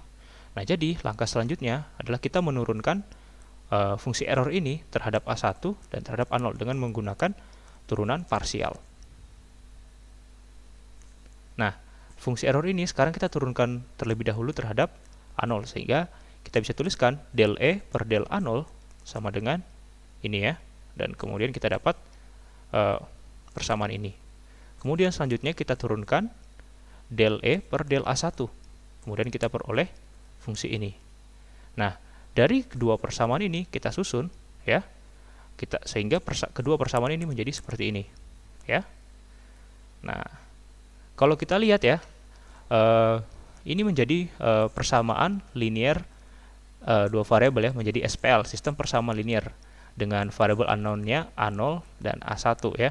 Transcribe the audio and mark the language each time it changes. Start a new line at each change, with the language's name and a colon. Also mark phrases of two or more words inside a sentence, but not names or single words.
Indonesian: Nah, jadi langkah selanjutnya adalah kita menurunkan fungsi error ini terhadap A1 dan terhadap A0 dengan menggunakan turunan parsial. Nah, fungsi error ini sekarang kita turunkan terlebih dahulu terhadap A0, sehingga kita bisa tuliskan del E per del A0 sama dengan ini ya, dan kemudian kita dapat persamaan ini. Kemudian selanjutnya kita turunkan del E per del A1. Kemudian kita peroleh fungsi ini. Nah, dari kedua persamaan ini kita susun ya. Sehingga kedua persamaan ini menjadi seperti ini, ya. Nah, kalau kita lihat ya, ini menjadi persamaan linear dua variabel ya, menjadi SPL, sistem persamaan linear dengan variabel unknown-nya A0 dan A1 ya.